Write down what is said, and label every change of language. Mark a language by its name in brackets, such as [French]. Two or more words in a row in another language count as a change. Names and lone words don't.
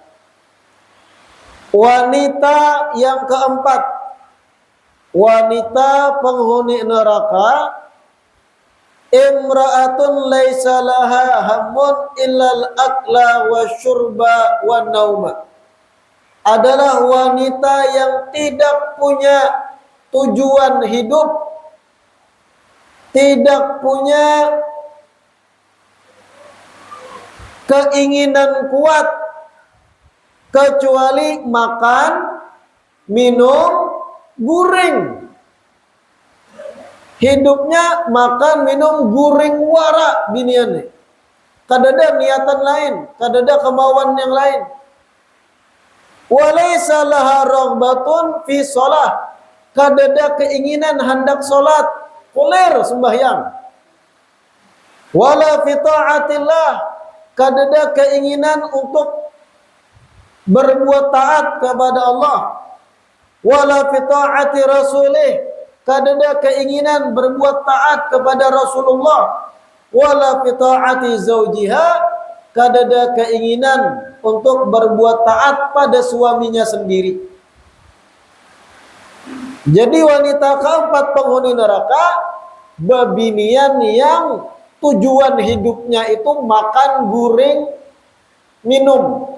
[Indonesian] Wanita yang keempat, wanita penghuni neraka, [Arabic] امرأة ليس لها هم إلا الأكل والشرب والنوم, [Indonesian] adalah wanita yang tidak punya tujuan hidup, tidak punya keinginan kuat kecuali makan, minum, guring. [Banjar] Hidupnya makan, minum, guring wara binian. Kadada niatan lain, kadada kemauan yang lain. [Arabic] وليس لها رغبة في الصلاة, [Banjar] kadada keinginan hendak salat, kulir sembahyang. [Arabic] ولا في طاعة الله, [Banjar] kadada keinginan untuk berbuat taat kepada Allah. [Arabic] ولا في طاعة رسوله, [Banjar] kadada keinginan berbuat taat kepada Rasulullah. [Arabic] ولا في طاعة زوجها, [Banjar] kadada keinginan untuk berbuat taat pada suaminya sendiri. Jadi wanita keempat penghuni neraka, bebinian yang tujuan hidupnya itu makan, guring, minum.